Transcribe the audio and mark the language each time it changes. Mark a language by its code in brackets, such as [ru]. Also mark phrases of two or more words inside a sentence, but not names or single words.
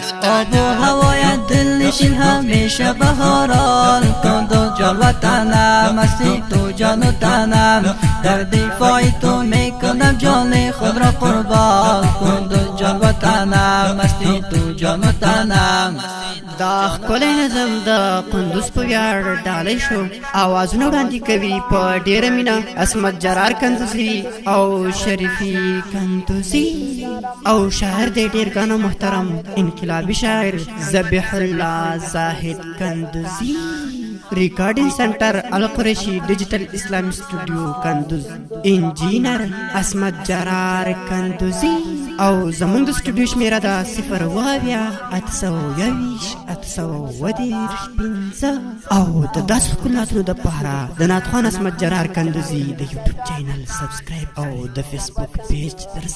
[fa] آب و هوای دلنشین همیشه بهاران کندوز جان وطنم هستی تو جان و تنم در دفاع تو میکنم جان خود را قربان کندوز جان وطنم هستی تو جان و تنم [ps] دا ښکلی نظم د قندوز په ویاړ ډالۍ شو اوازونه وړاندې کوي په ډېره مینه عصمت جرار کندوزي او شریفي کندوزي او شاعر دی ډېر ګانا محترم انقلابي شاعر ذبیح الله زاهد کندوزي ریکارډینګ سنټر القریشي ډیجیټل اسلامي سټوډیو کندوز انجینر عصمت جرار کندوزي او زمونږ د سټوډیو شمیره ده 028 او د داسې ښکلو نعتونو دپاره د نعتخوان عصمت جرار کندوزي د یوټیوب چینل سبسکرایب او د فیسبوک پیج